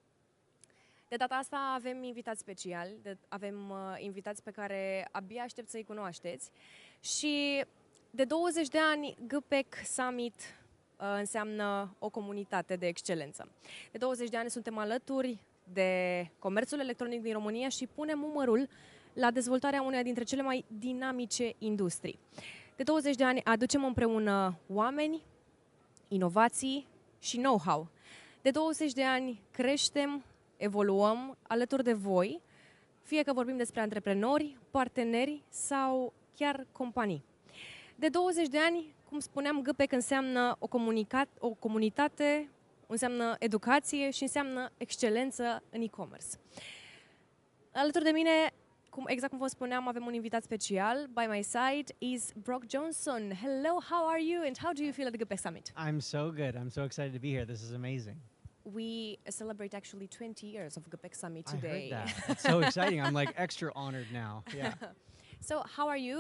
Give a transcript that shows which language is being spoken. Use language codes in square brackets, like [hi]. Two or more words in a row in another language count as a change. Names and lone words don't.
[ro] De data asta avem invitați speciali, avem invitați pe care abia aștept să-i cunoașteți și de 20 de ani GPeC Summit înseamnă o comunitate de excelență. De 20 de ani suntem alături de comerțul electronic din România și punem umărul la dezvoltarea uneia dintre cele mai dinamice industrii. De 20 de ani aducem împreună oameni, inovații și know-how. De 20 de ani creștem, evoluăm alături de voi, fie că vorbim despre antreprenori, parteneri sau chiar companii. De 20 de ani, cum spuneam, GPeC înseamnă o comunitate, înseamnă educație și înseamnă excelență în e-commerce. Alături de mine, exact cum vă spuneam, avem un invitat special. [en] By my side is Brock Johnson. Hello, how are you and how do you feel at the GPeC Summit? I'm so good. I'm so excited to be here. This is amazing. We celebrate actually 20 years of GPeC Summit today. I heard that. It's so exciting. I'm like extra honored now. Yeah. So how are you?